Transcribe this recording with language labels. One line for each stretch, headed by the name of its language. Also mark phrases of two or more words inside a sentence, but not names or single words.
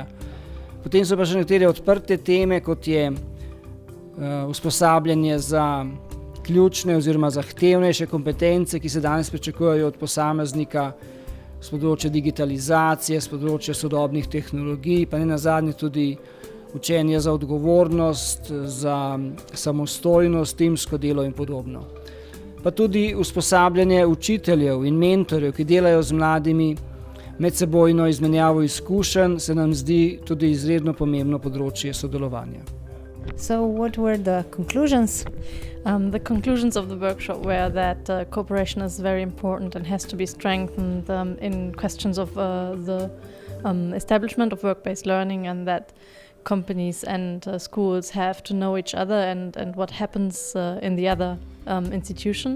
Slovenian: Potem so pa še nekatere odprte teme, kot je usposabljanje za ključne oziroma zahtevnejše kompetence, ki se danes pričakujejo od posameznika s področja digitalizacije, s področja sodobnih tehnologij, pa ne nazadnje tudi učenje za odgovornost, za samostojnost, timsko delo in podobno. Pa tudi usposabljanje učiteljev in mentorjev, ki delajo z mladimi, medsebojno izmenjavo izkušenj, se nam zdi tudi izredno pomembno področje sodelovanja.
English: So, what were the conclusions? The conclusions of the workshop were that cooperation is very important and has to be strengthened in questions of the establishment of work-based learning, and that companies and schools have to know each other and what happens in the other institution.